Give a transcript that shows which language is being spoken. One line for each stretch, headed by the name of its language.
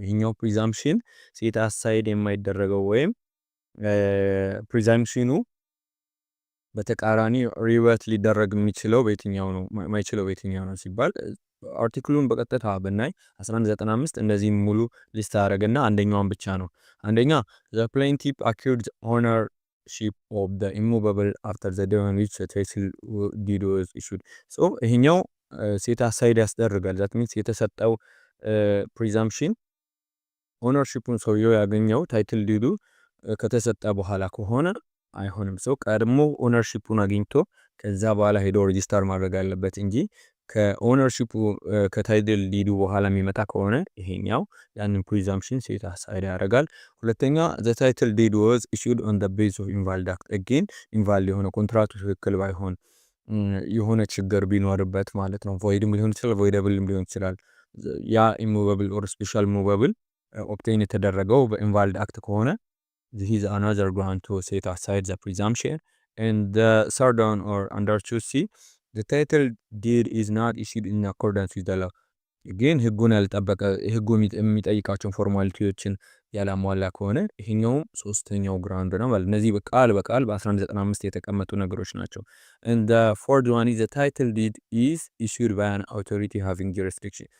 Amharic: ይሄኛው ፕሪዛምፕሽን ሴት አሳይድ የማይደረገው ወይም ፕሪዛምፕሽኑ በተቃራኒ ሪቨርት ሊደረግ የሚችለው በየትኛው ነው? ማይችለው በየትኛው ነው ሲባል አርቲክሉን በቀጥታ ብናይ 1195 እንደዚህ ሙሉ ሊስት አደረገና አንደኛውን ብቻ ነው። አንደኛ
English: the plaintiff accused ownership of the immovable after the day on which the title deed was issued.
Amharic: so ይሄኛው ሴት አሳይድ ያስደርጋል። that means የተሰጠው presumption ኦነርሺፑን ሰውየው ያገኘው ታይትል ዲዱ ከተሰጠ በኋላ ከሆነ አይሆንም። ሰው ቀድሞ ኦነርሺፑን አግኝቶ ከዛ በኋላ ሄዶ ሬጂስተር ማድረግ አለበት እንጂ ከኦነርሺፑ ከታይትል ዲዱ በኋላ የሚመጣ ከሆነ ይሄኛው ያንን ፕሪዛምፕሽን ሴት አሳይድ ያደርጋል። ሁለተኛ
English: the title deed was issued on the basis of invalid act.
Amharic: again invalid የሆነ ኮንትራክቱ ትክክል ባይሆን የሆነ ችግር ቢኖርበት ማለት ነው። voidም ሊሆን ይችላል voidableም ሊሆን ይችላል። ያ
English: immovable or special movable obtain
Amharic: የተደረገው በinvalid act ከሆነ
English: this is another ground to set aside the presumption. and the third one or under 2C the title deed is not issued in accordance with the law.
Amharic: again ህጉን ያልጠበቀ ህጉ የሚጠይቃቸውን ፎርማሊቲዎችን ያላሟላ ከሆነ ይሄኛው ሶስተኛው ግራውንድ ነው ማለት እነዚህ በቃል በ1195 የተቀመጡ ነገሮች ናቸው።
English: and the fourth one is the title deed is issued by an authority having jurisdiction.